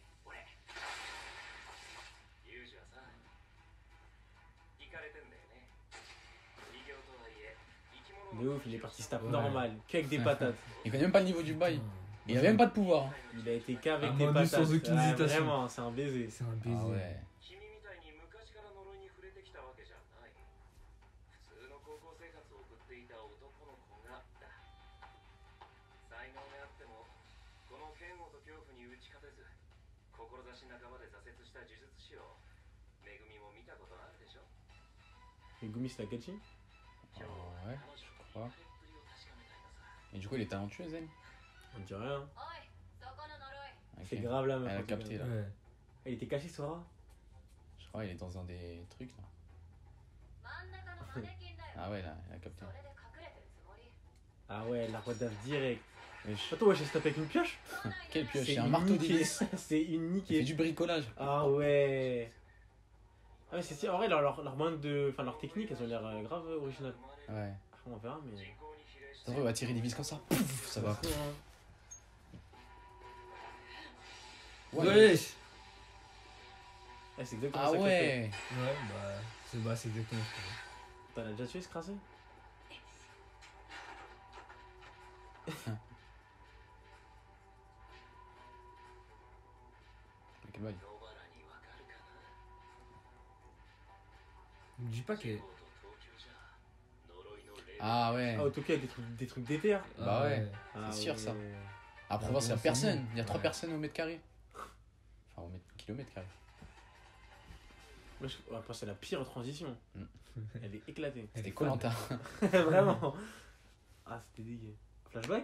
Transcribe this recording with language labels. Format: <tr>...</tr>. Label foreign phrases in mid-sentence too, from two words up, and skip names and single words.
<fr>De ouf, il est parti se taper Ouais. normal, qu'avec des patates. Il connaît même pas le niveau du bail. Il a même pas de pouvoir. hein. Il a été qu'avec Ah, des Manu patates. sans aucune hésitation. Vraiment, c'est un baiser. C'est un baiser. Ah ouais.</fr> <ja>君みたいに昔から呪いに触れてきたわけじゃない。普通の高校生活を送っていた男の子がだ。才能があっても、この嫌悪と恐怖に打ち勝てず、志半ばで挫折した呪術師を、めぐみも見たことあるでしょ。</ja> <fr>Et Gumi, c'est la Gachi? Ah ouais,</fr> <ja>彼女</ja> <fr>je</fr> <ja>の</ja> <fr>crois.</fr> <ja>溢れっぷりを確かめたいのさ。</ja> <fr>Et du coup, il est talentueux, Zen. On dit rien.</fr> <ja>おい、そこの呪い。</ja> <fr>Ok. C'est grave la meuf. Elle a en tout cas. capté là. Ouais. Il était caché, Sora? Je crois qu'il est dans un des trucs là.</fr> <ja>真ん中のマネキンだよ。</ja> <fr>Ah ouais, là, elle a capté.</fr> <ja>それで隠れてるつもり。</ja> <fr>Ah ouais, la redave direct. Wesh. Attends, ouais, j'ai tapé avec une pioche? Quelle pioche, C'est c'est un une marteau niquée. d'hélice. C'est une Il fait niquée. du bricolage. Ah ouais. Ah mais c'est si, en vrai, leur moyen de. Enfin, leur technique, elles ont l'air grave originales. Ouais. Après, on verra, mais. Ça se trouve, il va tirer des vis comme ça. Pouf, ça va. se trouve, hein. Ouais. Wesh. Eh, c'est exactement Ah ça qu'elle ouais. Ouais, c'est exactement ce que fait. T'en as déjà tué ce crassé? Quel bail.</fr> <ja>野原にわかるかな。</ja> <fr>Je me dis pas qu'elle.</fr> <ja>東京じゃ呪いの霊</ja> <fr>Ah ouais. Ah, au Tokyo, avec des trucs d'éther. Bah ouais. Ah, sûr, ça. ouais. À Provence, il y a bon, personne. c'est Il y a 3 ouais. personnes au mètre carré. Enfin, au kilomètre carré. Moi, on va passer à la pire transition. Mm. Elle est éclatée. C'était Koh-Lanta. Vraiment. Ah, c'était dégueu. Flashback</fr>